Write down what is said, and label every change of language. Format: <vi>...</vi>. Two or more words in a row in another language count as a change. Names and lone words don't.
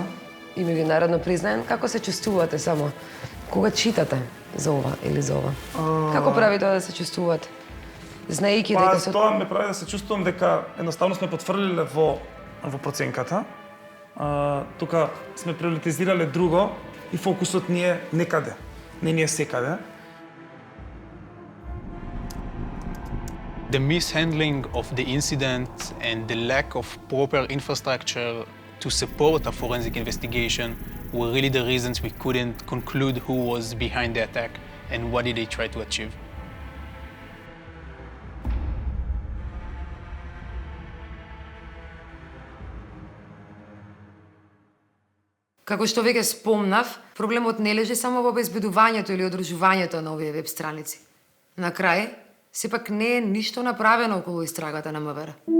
<mk>и меѓународно признаен, како се чувствувате само кога читате за ова или за ова? Како прави тоа да се чувствувате? Знаејќи дека се Тоа ме прави да се чувствувам дека едноставно сме потврлиле во проценката. Тука сме приоритизирале друго и фокусот ни е некаде, не ни е секаде.</mk> <en>The mishandling of the incident and the lack of proper infrastructure to support a forensic investigation were really the reasons we couldn't conclude who was behind the attack and what did they try to achieve.</en> <mk>Како што веќе спомнав, проблемот не лежи само во обезбедувањето или одржувањето на овие веб страници. На крај, сепак не е ништо направено околу истрагата на МВР.</mk>